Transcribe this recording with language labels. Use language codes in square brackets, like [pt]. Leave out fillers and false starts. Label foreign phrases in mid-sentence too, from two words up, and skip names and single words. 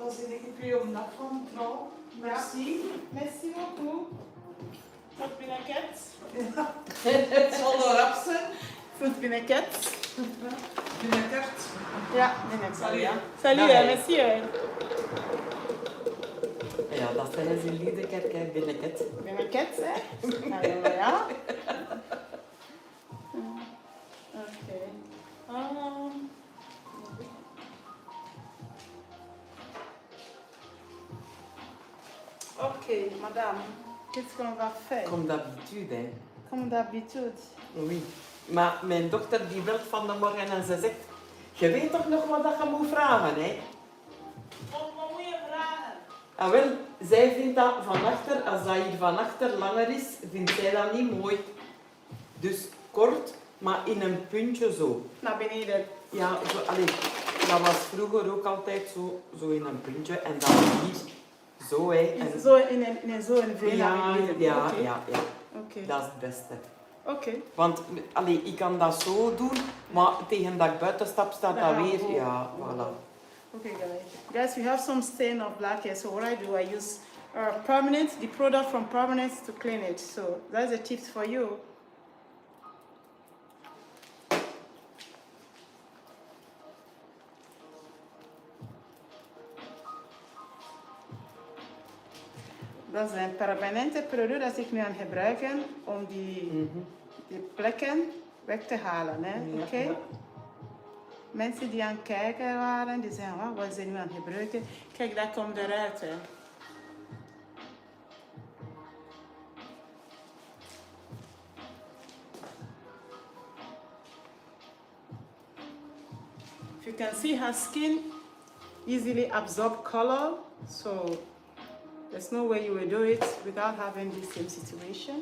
[nl] ik heb je om dat van mevrouw. [fr] Merci. Merci beaucoup. [nl] Tot binnenkort. Het zal wel rap zijn. Tot binnenkort. Binnenkort. Ja, binnenkort. [fr] Salut, hè. Salut, [nl] Dag, hè, hè. [fr] merci. Hè. [nl] Ja, dat zeggen ze in Liedekerk binnenkort. Binnenkort, hè? Nou, ja. Oké. [fr] Ok, madame. Qu'est-ce qu'on va faire? Comme d'habitude, hè. Comme d'habitude. Oui. [nl] Maar mijn dochter die belt van de morgen en ze zegt, je weet toch nog wat dat je moet vragen, hè? Wat moet je vragen? Ah, wel, zij vindt dat van achter, als dat hier van achter langer is, vindt zij dat niet mooi. Dus kort, maar in een puntje zo. Naar beneden. Ja, zo, allee, dat was vroeger ook altijd zo in een puntje en dan hier zo, hè. En, Zo in een V naar ja, beneden. ja, Oké. ja, ja, Oké. dat is het beste. Oké. Want allee, ik kan dat zo doen, maar tegen dat ik buiten stap staat dat Ja, weer, oh, ja, oh. [fr] voilà. [en] Okay, guys, we have some stain of black hair. So what I do, I use permanent, the product from permanent to clean it. So that's a tip for you. [nl] Dat is een permanente product dat ik nu aan het gebruiken om die plekken weg te halen. Hè? Ja, Oké? ja. Mensen die aan het kijken waren, die zeggen, wat is ze nu aan het gebruiken? Kijk, dat komt eruit. Hè. [en] If you can see, her skin easily absorb color, so there's no way you will do it without having the same situation.